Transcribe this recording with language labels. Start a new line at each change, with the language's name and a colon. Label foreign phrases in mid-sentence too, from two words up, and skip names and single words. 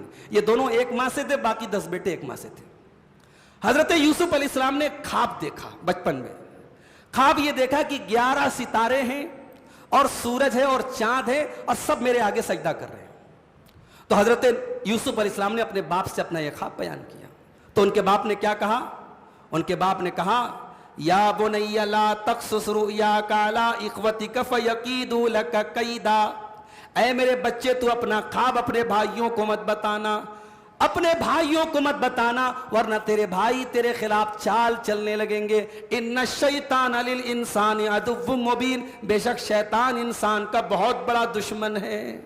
Hindi: ये दोनों एक मां से थे, बाकी 10 बेटे एक मां से थे। हजरत यूसुफ अलैहिस्सलाम ने ख्वाब देखा बचपन में। ख्वाब ये देखा कि 11 सितारे हैं और सूरज है और चांद है और सब मेरे आगे सजदा कर रहे हैं। तो हजरत यूसुफ अलैहिस्सलाम ने अपने बाप से अपना यह ख्वाब बयान किया। तो उनके बाप ने क्या कहा? उनके बाप ने कहा
Arabic: يا بني لا تقصص رؤياك على إخوتك فيكيدوا لك كيدا.
Hindi: ऐ मेरे बच्चे, तू अपना ख्वाब अपने भाइयों को मत बताना, अपने भाइयों को मत बताना, वरना तेरे भाई तेरे खिलाफ चाल चलने लगेंगे।
Arabic: إن الشيطان للإنسان عدو مبين,
Hindi: बेशक शैतान इंसान का बहुत बड़ा दुश्मन है।